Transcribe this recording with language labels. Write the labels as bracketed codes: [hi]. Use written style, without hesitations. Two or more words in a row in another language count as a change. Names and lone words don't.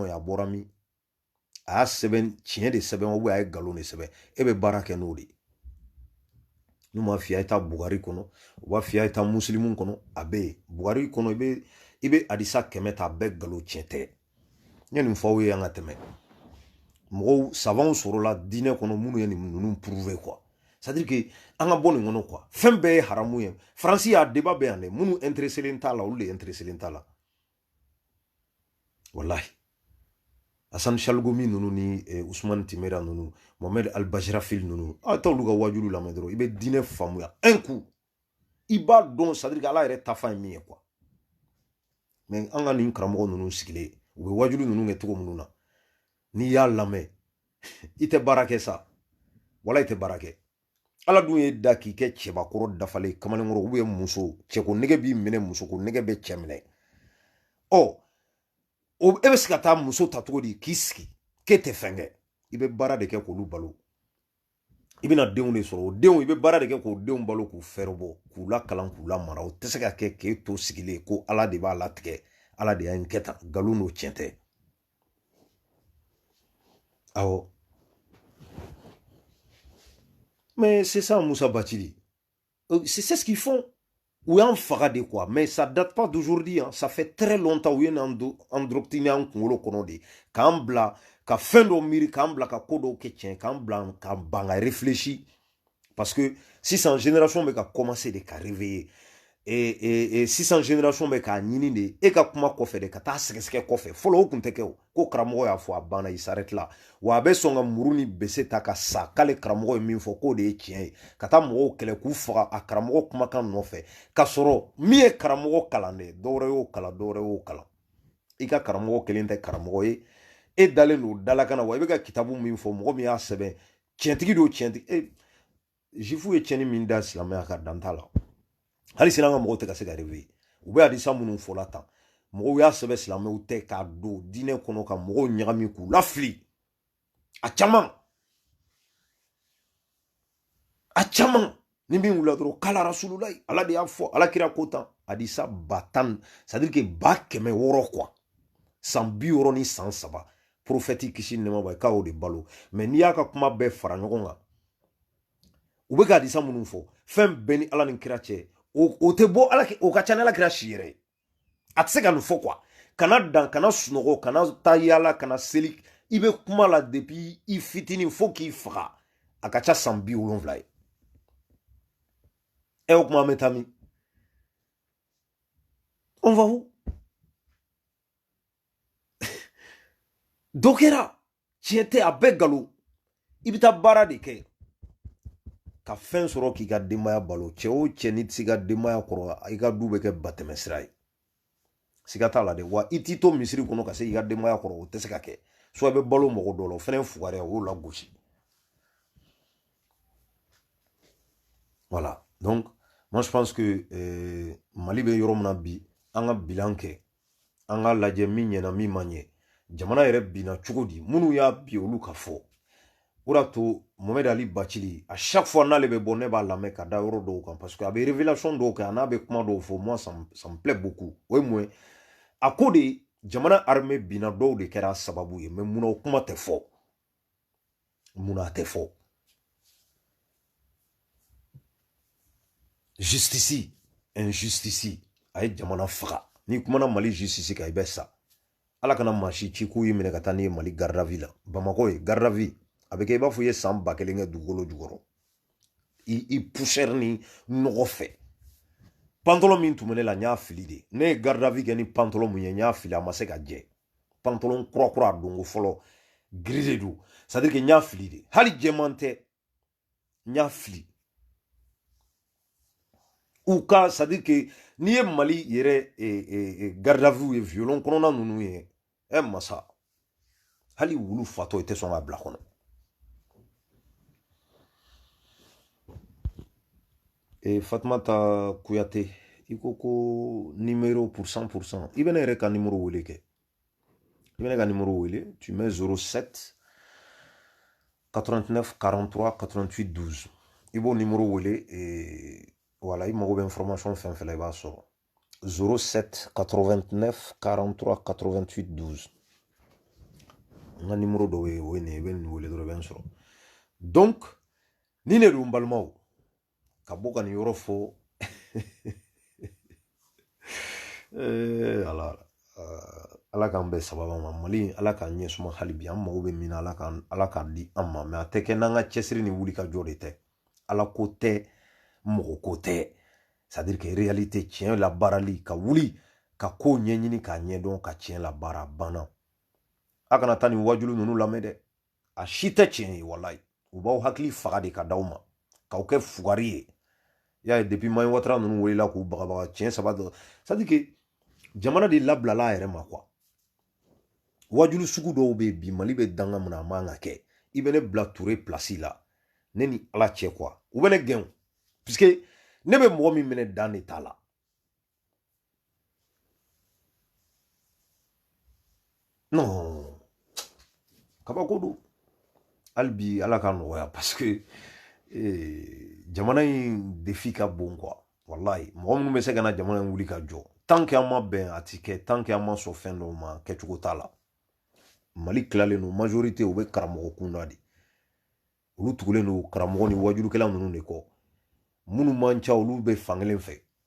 [bm] ye a bɔra min a y'a sɛbɛn tiɲɛ de sɛbɛn [fr] ou bien [bm] a ye nkalon de sɛbɛn e bɛ baara kɛ n'o de ye n'u m'a f'i ye a ye taa bugari kɔnɔ u b'a f'i ye a ye taa musilimu kɔnɔ a bɛ yen bugari kɔnɔ i bɛ hadisa 100 ta a bɛɛ nkalon tiɲɛ tɛ n ye nin fɔ aw ye an ka tɛmɛ mɔgɔw savanw sɔrɔla diinɛ kɔnɔ minnu ye nin ninnu prouver quoi [fr] c'est à dire que [bm] an ka bɔ nin kɔnɔ quoi fɛn bɛɛ ye haramu ye faransi y'a débat bɛ yan dɛ minnu intéressé t'a la olu de intéressé t'a la wallahi Hassan Chalgomi ninnu ni Ousmane Timera ninnu Mohamed Al-Bajrafil ninnu a t'olu ka wajulu lamɛn dɔrɔn i bɛ diinɛ faamuya [fr] un coup [bm] i b'a dɔn [fr] c'est à dire que [bm] ala yɛrɛ tafa ye min ye quoi mais an ka nin karamɔgɔ ninnu sigilen u bɛ wajulu ninnu kɛ cogo minnu na n'i y'a lamɛn i tɛ baara kɛ sa wala i tɛ baara kɛ ala dun ye da k'i kɛ cɛbakɔrɔ dafalen kamalenkɔrɔ [fr] ou bien [bm] muso cɛko nege b'i minɛ musoko nege bɛ cɛ minɛ e bɛ se ka taa muso ta cogo di k'i sigi k'e tɛ fɛn kɛ i bɛ baara de kɛ k'olu balo i bɛna denw de sɔrɔ o denw i bɛ baara de kɛ k'o denw balo k'u fɛrɛ bɔ k'u lakalan k'u lamara o tɛ se ka kɛ k'e to sigilen ko ala de b'a latigɛ ala de y'a n kɛ tan nkalon n'o tiɲɛ tɛ awɔ [fr] mais c'est ça Moussa Bachili c'est ce qu'ils font [bm] ou y'an faga de [fr] quoi mais ça date pas d'aujourd'hui hein. Ça fait très longtemps [bm] u ye androctiner an kunkolo kɔnɔ de k'an bila ka fɛn dɔw miiri k'an bila ka ko dɔw kɛ tiɲɛ k'an bila ka ban ka [fr] réfléchir parce que [bm] sisan génération bɛ ka commencer de ka réveiller sisan génération bɛ k'a ɲini de e ka kuma kɔfɛ de ka taa sɛgɛsɛgɛ kɔfɛ fɔlɔ o kun tɛ kɛ o ko karamɔgɔ y'a fɔ a banna i [fr] s'arrête là [bm] wa a bɛ sɔn ka muru ni bese ta ka sa k'ale karamɔgɔ ye min fɔ k'o de ye tiɲɛ ye ka taa mɔgɔw kɛlɛ k'u faga a karamɔgɔ kumakan nɔfɛ ka sɔrɔ min ye karamɔgɔ kalan de dɔwɛrɛ y'o kalan dɔwɛrɛ y'o kalan i ka karamɔgɔ kelen tɛ karamɔgɔ ye e dalen don dalakana wa i bɛ ka kitabu min fɔ mɔgɔ min y'a sɛbɛn tiɲɛtigi don tiɲɛtigi jifu ye tiɲɛni min da silamɛya ka dan t'a la hali sini an ka mɔgɔw tɛ ka se ka réveiller u bɛ hadisa minnu fɔla tan mɔgɔw y'a sɛbɛn silamɛw tɛ k'a don diinɛ kɔnɔ ka mɔgɔw ɲagami k'u lafili a caman ni min wula dɔrɔn kala rasululayi ala de y'a fɔ ala kira ko tan a di sa ba tan [fr] c'est à dire que [bm] ba 100 quoi san 60 ni san 3 prophète kisi nɛma ba k'o de balo mais n'i y'a ka kuma bɛɛ fara ɲɔgɔn kan u bɛ ka di sa minnu fɔ fɛn bɛɛ ni ala ni kira cɛ o tɛ bɔ ala o ka ca ni ala kira si yɛrɛ a tɛ se ka nin fɔ quoi kana dan kana sunɔgɔ kana taa yala kana seli i bɛ kuma la depuis i fitinin fo k'i faga a ka ca san 70 ye o kuma bɛ taa min [fr] on va où [bm] dɔ kɛra tiɲɛ tɛ a bɛɛ nkalon i bɛ taa baara de kɛ ka fɛn sɔrɔ k'i ka denbaya balo cɛ o cɛ ni tɛ se ka denbaya kɔrɔ i ka du bɛ kɛ batɛmɛsira ye siga t'a la dɛ wa i t'i to misiri kɔnɔ ka se i ka denbaya kɔrɔ o tɛ se ka kɛ soit i bɛ balo mɔgɔ dɔ la o fana ye fugariya o y'o lagosi [fr] voilà donc moi je pense que [bm] Mali bɛ yɔrɔ min na bi an ka bilan kɛ an ka lajɛ min ɲɛna min ma ɲɛ jamana yɛrɛ binna cogo di minnu y'a bi olu ka fɔ o de to Mohamed Ali Bachili [fr] à chaque fois [bm] n'ale bɛ bɔ ne b'a lamɛn ka da yɔrɔ dɔw kan [fr] parce que [bm] a bɛ révélation dɔw kɛ a n'a bɛ kuma dɔw fɔ [fr] moi ça me plaît beaucoup [bm] o ye mun ye a ko de jamana armée binna dɔw de kɛra sababu ye mais munna o kuma tɛ fɔ munna a tɛ fɔ [fr] justice injustice [bm] a ye jamana faga ni kumana Mali justice kan i bɛ sa ala kana maa si ci k'u y'i minɛ ka taa n'i ye Mali [fr] garde à vue [bm] la Bamako ye [fr] garde à vue [bm] a bɛ kɛ i b'a fɔ i ye san 1000 kɛ dugukolo jukɔrɔ i poussière ni nɔgɔ fɛ pantalon min tun bɛ ne la n y'a fili de ne ye [fr] garde à vue [bm] kɛ ni pantalon mun ye n y'a fili a ma se ka jɛ pantalon kura a donko fɔlɔ gris de don [fr] c'est à dire que [bm] n y'a fili de hali jɛman tɛ n y'a fili ou ka [fr] c'est à dire que [bm] n'i ye Mali yɛrɛ [fr] garde à vue [bm] ye violon kɔnɔna ninnu ye masa hali wulu fatɔ i tɛ sɔn ka bila kɔnɔ Fatumata Kuyate i ko numéro pour 100% i bɛ ne yɛrɛ ka numéro wele kɛ i bɛ ne ka numéro wele [fr] tu mets [bm] 07 89 43 88 12 i b'o numéro wele voilà i mago bɛ information fɛn fɛn la i b'a sɔrɔ 07 89 43 88 12 n ka numéro dɔw ye o ye nin ye i bɛ nin wele dɔrɔn i bɛ n sɔrɔ donc ni ne don n balimaw ka bɔ ka nin yɔrɔ fɔ ala k'an bɛɛ sababa ma Mali ala k'an ɲɛ suma hali bi an mago bɛ min na ala k'a di an ma mais a tɛ kɛ n'an ka cɛsiri ni wuli ka jɔ de tɛ ala ko tɛ mɔgɔ ko tɛ [fr] c'est à dire que réalité [bm] tiɲɛ labaarali ka wuli ka ko ɲɛɲini k'a ɲɛdɔn ka tiɲɛ labaara banna a kana taa nin wajulu ninnu lamɛn dɛ a si tɛ tiɲɛ ye walayi u b'aw hakili faga de ka d'aw ma k'aw kɛ fugari ye y'a ye depuis Mayi Watara ninnu welela k'u bagabaga tiɲɛ saba dɔ [fr] c'est à dire que [bm] jamana de labilala a yɛrɛ ma quoi wajulu sugu dɔw bɛ bi Mali bɛ danga mun na a man ka kɛ i bɛ ne bila Ture place la ne ni ala cɛ quoi u bɛ ne gɛn puisque ne bɛ mɔgɔ min minɛ dan de t'a la non kabako don hali bi ala ka nɔgɔya [fr] parce que [bm] jamana in défi ka bon quoi wallahi mɔgɔ minnu bɛ se ka na jamana in wuli ka jɔ [fr] tant que [bm] an ma bɛn a ti kɛ [fr] tant que [bm] an ma sɔn fɛn dɔw ma kɛcogo t'a la Mali tilalen don majorité u bɛ karamɔgɔ kunda de olu tugulen don karamɔgɔ ni wajulukɛla ninnu de kɔ minnu man ca olu bɛ fankelen fɛ